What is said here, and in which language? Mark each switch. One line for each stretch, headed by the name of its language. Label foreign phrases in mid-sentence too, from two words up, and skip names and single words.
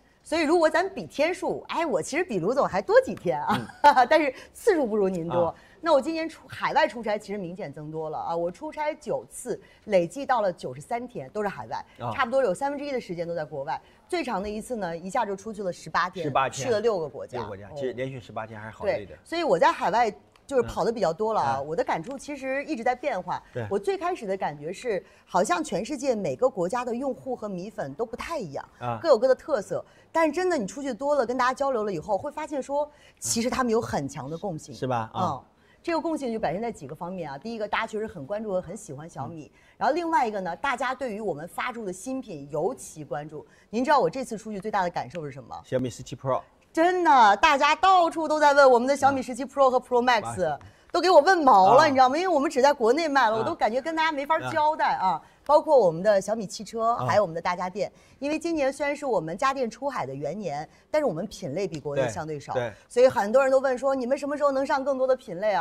Chinese: 所以如果咱比天數，哎，我其實比盧總還多幾天啊，但是次數不如您多。那我今年海外出差其實明顯增多了啊，我出差9次，累計到了93天，都是海外，差不多有1/3的時間都在國外。最長的一次呢，一下就出去了18天，去了6個國家。 6個國家，其實連續18天還是好累的。對，所以我在海外就是跑得比较多了啊。我的感触其實一直在變化。我最開始的感覺是，好像全世界每個國家的用戶和米粉都不太一樣，各有各的特色。但是真的你出去多了，跟大家交流了以後，會發現說，其實他們有很強的共性，是吧？這個共性就表現在幾個方面啊。第一個，大家確實很關注和很喜歡小米。然後另外一個呢，大家對於我們發佈的新品尤其關注。您知道我這次出去最大的感受是什麼？小米17 Pro。真的，大家到處都在問我們的小米17 Pro 和 Pro Max，都給我問毛了，你知道嗎？因為我們只在國內賣了，我都感覺跟大家沒法交代啊。包括我們的小米汽車，還有我們的大家電，因為今年雖然是我們家電出海的元年，但是我們品類比国內相對少，所以很多人都問說，你們什麼時候能上更多的品類啊？